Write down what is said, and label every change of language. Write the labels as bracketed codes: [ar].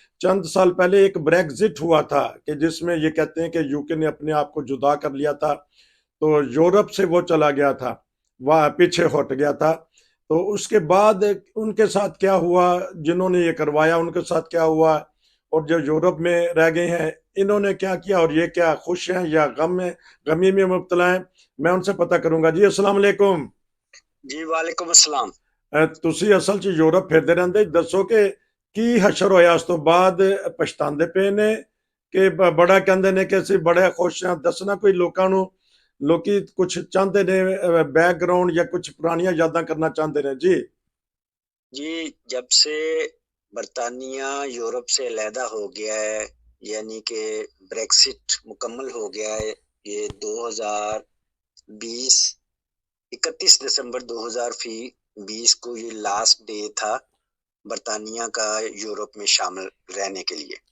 [hi] चंद साल पहले एक ब्रेक्जिट हुआ था कि जिसमें ये कहते हैं कि यूके ने अपने आप को जुदा कर लिया था, तो यूरोप से वो चला गया था, वह पीछे हट गया था। तो उसके बाद उनके साथ क्या हुआ, जिन्होंने ये करवाया उनके साथ क्या हुआ, और जो यूरोप में रह गए हैं इन्होंने क्या किया, और ये क्या खुश हैं या गम में, गमी में मुब्तला हैं, मैं उनसे पता करूंगा। जी अस्सलाम वालेकुम। जी वालेकुम अस्सलाम। [pa] ਤੁਸੀਂ ਅਸਲ 'ਚ ਯੂਰਪ ਫਿਰਦੇ ਰਹਿੰਦੇ, ਦੱਸੋ ਕਿ ਕੀ ਹਸ਼ਰ ਹੋਇਆ ਉਸ ਤੋਂ ਬਾਅਦ? ਪਛਤਾਉਂਦੇ ਪਏ ਨੇ ਕਿ ਬੜਾ ਕਹਿੰਦੇ ਨੇ ਕਿ ਅਸੀਂ ਬੜੇ ਖੁਸ਼ ਹਾਂ? ਦੱਸਣਾ ਕੋਈ ਲੋਕਾਂ ਨੂੰ, ਲੋਕੀ ਕੁਝ ਚਾਹੁੰਦੇ ਨੇ, [hi] बैकग्राउंड या कुछ पुरानियां यादां करना चाहते हैं जी। जी, जब से बरतानिया यूरोप से अलहदा हो गया है, यानी कि ब्रेक्सिट मुकम्मल हो गया है, ये 2020 31 दिसंबर 2020 को ये लास्ट डे था बरतानिया का यूरोप में शामिल रहने के लिए।